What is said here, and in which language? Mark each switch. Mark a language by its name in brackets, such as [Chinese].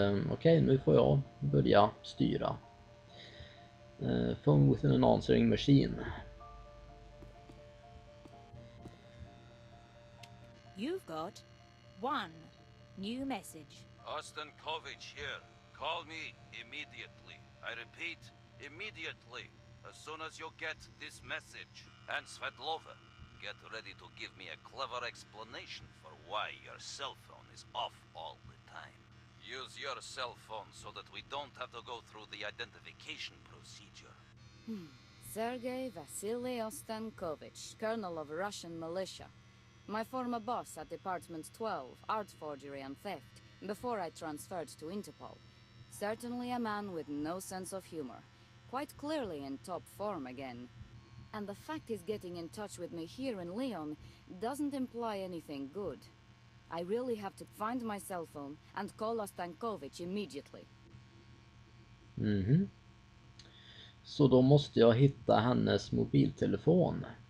[Swedish] Okej, nu får jag börja styra. [English] Phone with an answering machine. You've got one new message. Ostankovich here. Call me immediately. I repeat, immediately. As soon as you get this message. And Svetlova, get ready to give me a clever explanation for why your cell phone is off all the time. Use your cell phone so that we don't have to go through the identification procedure. Sergei Vasily Ostankovich, colonel of Russian militia. My former boss at Department 12, art forgery and theft, before I transferred to Interpol. Certainly a man with no sense of humor. Quite clearly in top form again. And the fact he's getting in touch with me here in Lyon doesn't imply anything good. I really have to find my cell phone and call Ostankovich immediately. [Swedish] Så då måste jag hitta hennes mobiltelefon.